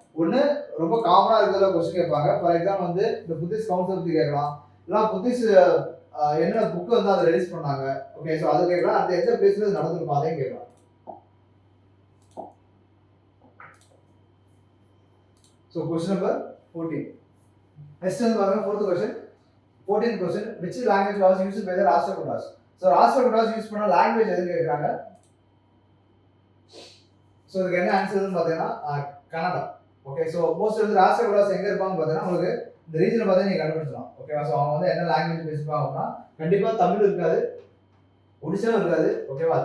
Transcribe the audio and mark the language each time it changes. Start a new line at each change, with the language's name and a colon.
Tamil: ஒன்று ரொம்ப காமனா இருக்கிறத கொஸ்டின் கேட்பாங்க. ஃபார் எக்ஸாம்பிள் வந்து இந்த புத்திஸ்ட் கவுன்சில் பத்தி கேட்கலாம், இல்லை புத்திஸ்ட் என்ன புக் வந்து அதை ரிலீஸ் பண்ணாங்க. ஓகே, ஸோ அது கேட்கலாம். அந்த எந்த பிளேஸ்ல நடந்திருக்கும் அதையும் கேட்கலாம். So question number 14. நெக்ஸ்ட் வந்து பாருங்க, 4th question.
English: 14th question, which language was used by the Rashtrakutas?
Tamil: So Rashtrakutas use பண்ண லாங்குவேஜ் எது கேக்குறாங்க. சோ இதுக்கு என்ன ஆன்சர்னு பாத்தீங்கன்னா Kannada. Okay, so most of the ராஷ்டிரகுடாஸ் எங்க இருப்பாங்க பாத்தீங்கன்னா உங்களுக்கு இந்த ரீஜனை பார்த்தா நீங்க கண்டுபிடிச்சலாம். ஓகேவா? சோ அவங்க வந்து என்ன லாங்குவேஜ் பேசுவாங்க அப்படின்னா கண்டிப்பா தமிழ் இருக்காது, ஒடிசாவும் இருக்காது. ஓகேவா?